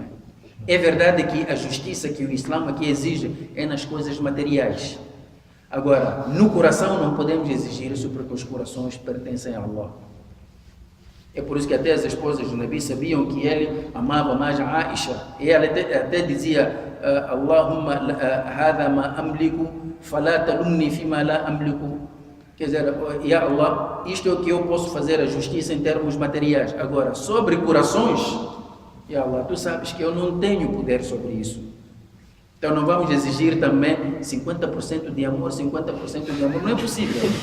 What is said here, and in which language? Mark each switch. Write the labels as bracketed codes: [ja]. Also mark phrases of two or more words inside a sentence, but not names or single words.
[pt] É verdade que a justiça que o Islã aqui exige é nas coisas materiais. Agora, no coração não podemos exigir isso porque os corações pertencem a Allah. É por isso que até as esposas do Nabi sabiam que ele amava mais a Aisha. E ela até dizia, [ar] اللهم هذا ما أملك فلا تلمني فيما لا أملك. [pt] Quer dizer, [ar] يا الله, [pt] isto é o que eu posso fazer a justiça em termos materiais. Agora, sobre corações, [ar] يا الله, [pt] tu sabes que eu não tenho poder sobre isso. Então não vamos exigir também 50% de amor, 50% de amor. Não é possível.